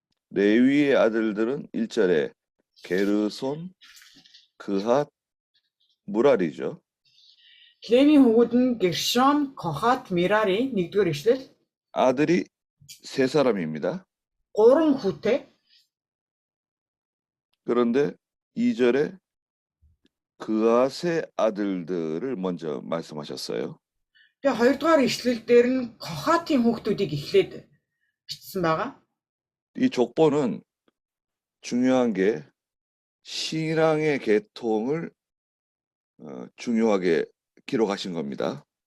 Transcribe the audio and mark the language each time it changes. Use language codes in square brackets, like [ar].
[ko] 레위의 아들들은 1절에 게르손, 그핫, 무랄이죠. [mn] Левийн хүүгүүд нь Гершон, Кохат, Мерари 1-р ишлэл [ko] 아들이 세 사람입니다. [mn] 3 хүүтэй. [ko] 그런데 2절에 그핫의 아들들을 먼저 말씀하셨어요. [mn] Тэгээ 2-р ишлэл дээр нь Кохатын хүүхдүүдийг эхлээд бичсэн байгаа. [ko] 이 족보는 중요한 게 신앙의 계통을 중요하게 기록하신 겁니다.